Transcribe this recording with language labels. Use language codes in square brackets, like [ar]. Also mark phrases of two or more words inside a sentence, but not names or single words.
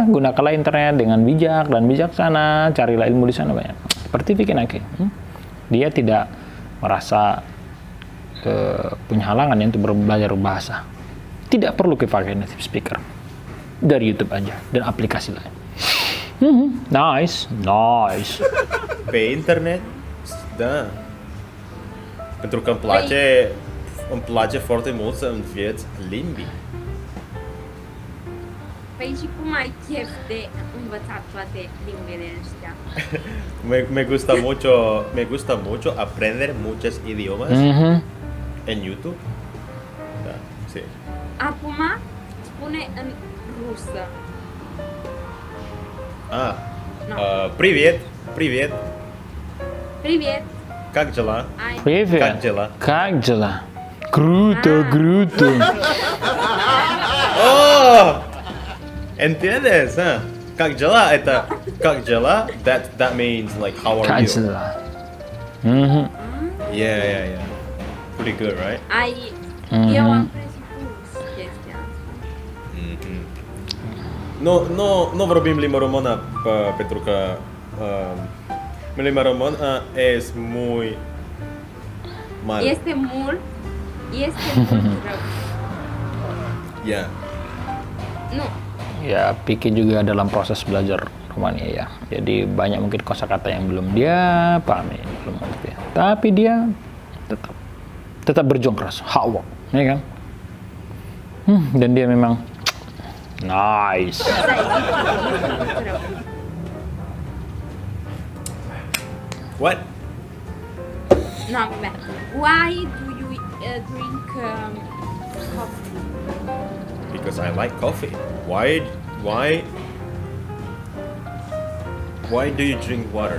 [id] Gunakanlah internet dengan bijak dan bijaksana, carilah ilmu di sana banyak. Seperti Vicky Naki, dia tidak merasa punya halangan untuk belajar bahasa. Tidak perlu pakai native speaker, dari YouTube aja dan aplikasi lain. Nice. [ro] Pe internet, da. Pentru că îmi place foarte mult să înveț limbi. Păi și cum ai chef de învățat toate limbile astea? [es] Me gusta mucho aprender muchos idiomas en YouTube. Da, sí. [ro] Acum spune în rusă. No. [ru] Привет. Привет. Как дела? Привет. Как дела? Как дела? Круто. Oh! ¿Entiendes? Huh? Как дела? Это как дела? [en] That means like how are [ru] Как [en] you? [ru] дела? [en] Yeah. Pretty good, right? [ro] Eu am presupus chestia asta. Nu vorbim limba română pentru că limba română este [es] muy mal. [ro] Este mult rău. Yeah. Nu. [id] Ya, Vicky juga dalam proses belajar Romania ya. Jadi banyak mungkin kosakata yang belum dia pahami, belum ngerti. Tapi dia tetap berjuang keras, [en] hard work, [id] ya kan? Dan dia memang nice. [en] What? No, vabbè. Why do you drink coffee? Because I like coffee. Why do you drink water?